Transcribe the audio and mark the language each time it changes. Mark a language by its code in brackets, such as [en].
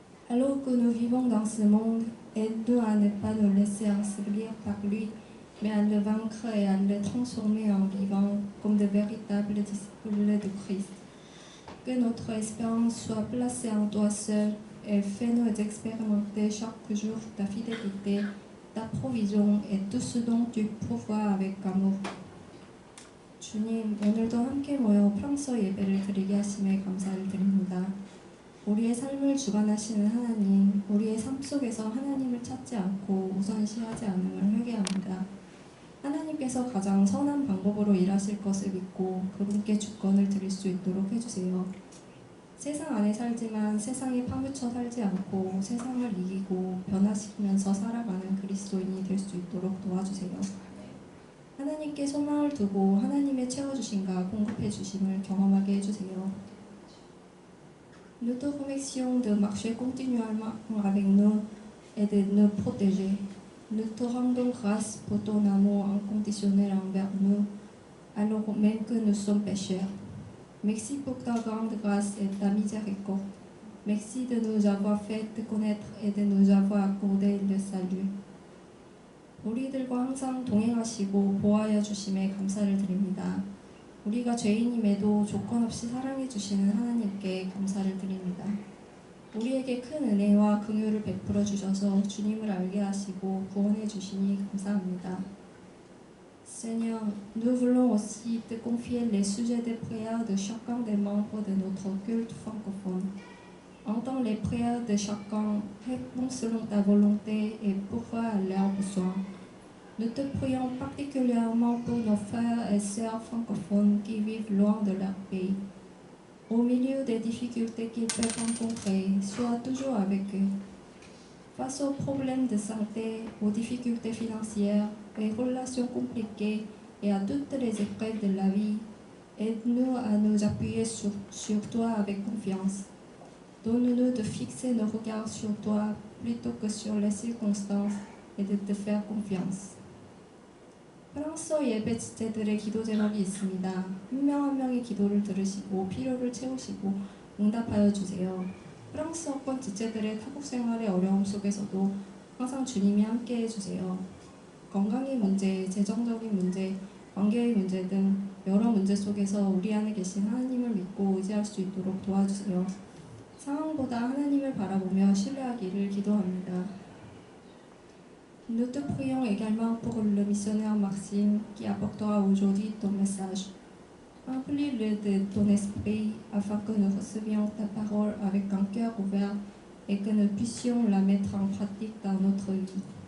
[fr] Alors que nous vivons dans ce monde, aide-nous à ne pas nous laisser ensevelir par lui, mais à le vaincre et à le transformer en vivant comme de véritables disciples de Christ. Que notre espérance soit placée en toi seul et fais-nous expérimenter chaque jour ta fidélité, ta provision et tout ce dont tu pourvois avec amour. [ko] 주님, 오늘도 함께 모여 프랑스어 예배를 드리게 하심에 감사를 드립니다. 우리의 삶을 주관하시는 하나님, 우리의 삶 속에서 하나님을 찾지 않고 우선시하지 않음을 회개합니다. 하나님께서 가장 선한 방법으로 일하실 것을 믿고 그분께 주권을 드릴 수 있도록 해주세요. 세상 안에 살지만 세상에 파묻혀 살지 않고 세상을 이기고 변화시키면서 살아가는 그리스도인이 될 수 있도록 도와주세요. 하나님께 소망을 두고 하나님의 채워주심과 공급해 주심을 경험하게 해주세요. [fr] Nous te remercions de marcher continuellement avec nous et de nous protéger. Nous te rendons grâce pour ton amour inconditionnel envers nous, alors même que nous sommes pécheurs. Merci pour ta grande grâce et ta miséricorde. Merci de nous avoir fait te connaître et de nous avoir accordé le salut. [ko] 우리들과 항상 동행하시고 보호하여 주심에 감사를 드립니다. 우리가 죄인임에도 조건 없이 사랑해 주시는 하나님께 감사를 드립니다. 우리에게 큰 은혜와 긍휼을 베풀어 주셔서 주님을 알게 하시고 구원해 주시니 감사합니다. [fr] Seigneur, nous voulons aussi te confier les sujets des prières de chacun des membres de notre culte francophone. Entends les prières de chacun, réponds selon ta volonté et pourvois à leurs besoins. Nous te prions particulièrement pour nos frères et sœurs francophones qui vivent loin de leur pays. Au milieu des difficultés qu'ils peuvent rencontrer, sois toujours avec eux. Face aux problèmes de santé, aux difficultés financières, aux relations compliquées et à toutes les épreuves de la vie, aide-nous à nous appuyer sur toi avec confiance. Donne-nous de fixer nos regards sur toi plutôt que sur les circonstances et de te faire confiance. [ko] 프랑스어 예배 지체들의 기도 제목이 있습니다. 한 명 한 명의 기도를 들으시고 필요를 채우시고 응답하여 주세요. 프랑스어권 지체들의 타국 생활의 어려움 속에서도 항상 주님이 함께해 주세요. 건강의 문제, 재정적인 문제, 관계의 문제 등 여러 문제 속에서 우리 안에 계신 하나님을 믿고 의지할 수 있도록 도와주세요. 상황보다 하나님을 바라보며 신뢰하기를 기도합니다. [fr] Nous te prions également pour le missionnaire Maxime qui apportera aujourd'hui ton message. Remplis-le de ton esprit afin que nous recevions ta parole avec un cœur ouvert et que nous puissions la mettre en pratique dans notre vie.